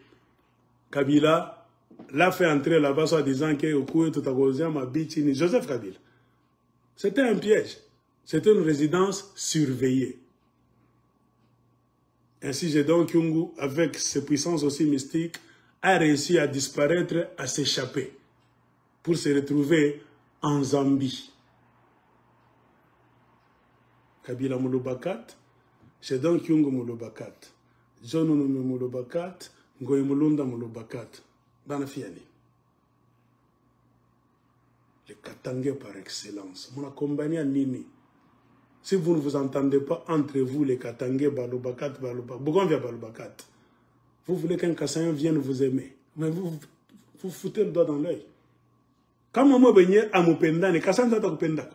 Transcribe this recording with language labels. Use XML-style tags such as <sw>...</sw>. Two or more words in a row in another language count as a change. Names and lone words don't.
<fr>Kabila l'a fait entrer là-bas en disant que Joseph Kabila. C'était un piège. C'était une résidence surveillée. Ainsi, Gédéon Kyungu, avec ses puissances aussi mystiques, a réussi à disparaître, à s'échapper, pour se retrouver en Zambie. Kabila Mulubakat, Gédéon Kyungu Mulubakat, John Nunu Mulubakat, Ngoye Mulunda Mulubakat, Banafiani. Les Katangais par excellence. Mon accompagné à Nini. Si vous ne vous entendez pas entre vous, les Katangais, Balubakat, Bougonvia Balubakat, vous voulez qu'un Kassayan vienne vous aimer. Mais vous foutez le doigt dans l'œil. Quand moi je suis à Mupenda, les Kassayan sont à Mupenda.</fr>